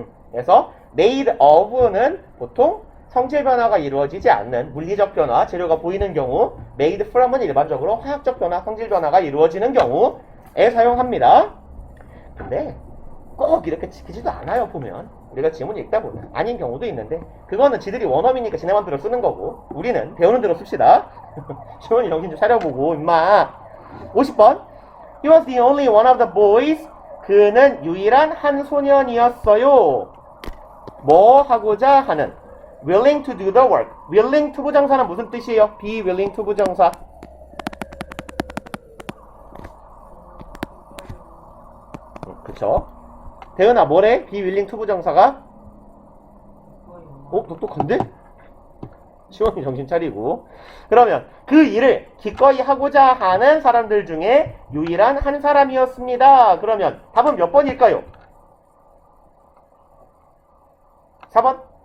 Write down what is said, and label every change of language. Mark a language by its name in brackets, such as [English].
[Korean] 그래서 made of는 보통 성질 변화가 이루어지지 않는 물리적 변화, 재료가 보이는 경우, made from은 일반적으로 화학적 변화, 성질 변화가 이루어지는 경우에 사용합니다. 근데 꼭 이렇게 지키지도 않아요, 보면. 우리가 지문 읽다 보면 아닌 경우도 있는데, 그거는 지들이 원어민이니까 지네 맘대로 쓰는 거고, 우리는 배우는 대로 씁시다. 시원이 정신 좀 차려보고 임마. [English] 50번 He was the only one of the boys. [Korean] 그는 유일한 한 소년이었어요. 뭐 하고자 하는, [English] willing to do the work. [Korean] willing to 부정사는 무슨 뜻이에요? be willing to 부정사. 그쵸? 대은아 뭐래? be willing to 부정사가? 똑똑한데? 시원히 정신 차리고. 그러면 그 일을 기꺼이 하고자 하는 사람들 중에 유일한 한 사람이었습니다. 그러면 답은 몇 번일까요? 4번?